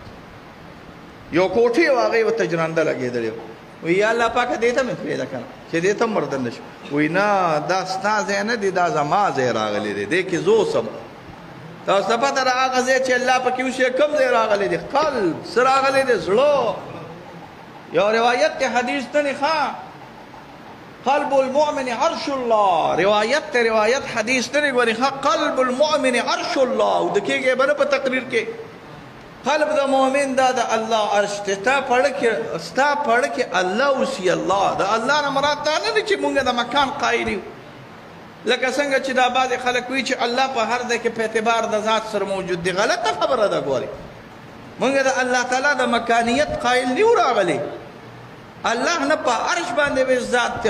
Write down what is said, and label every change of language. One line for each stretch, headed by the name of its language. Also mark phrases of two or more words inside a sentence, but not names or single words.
Pashto: یو کوټې و هغې ورته جرنده لګېدلې وه وی یا الله پاکه دې ته مې پرېږده که نه چې دې ته هم وردننه شو وی نه دا ستا ځای نه دی دا زما ځای راغلی دی دې کې زه اوسم تاسو ته پته ده هغه ځای چې الله پکې اوسي کوم ځای راغلی دی قلب څه راغلی دی زړه یو روایت کې حدیث ته نه ښه
Arabic: قلب المؤمن عرش الله
Pashto: روایت حدیث ته نه ګورې ښه
Arabic: قلب المؤمن عرش الله
Pashto: او د کېږي به نه په تقریر کې قلب د مؤمن دا د الله عرش دی ستا پړه کې الله اوسي الله د الله نه مراد دا نه دی چې مونږ د مکان قایل یو لکه څنګه چې دا بعضې خلک وایي چې الله په هر ځای کې په اعتبار د ذات سره موجود دی غلطه خبره ده ګورې مونږ د الله تعالی د مکانیت قایل نه یو راغلی الله نه په عرش باندې به ذات دی او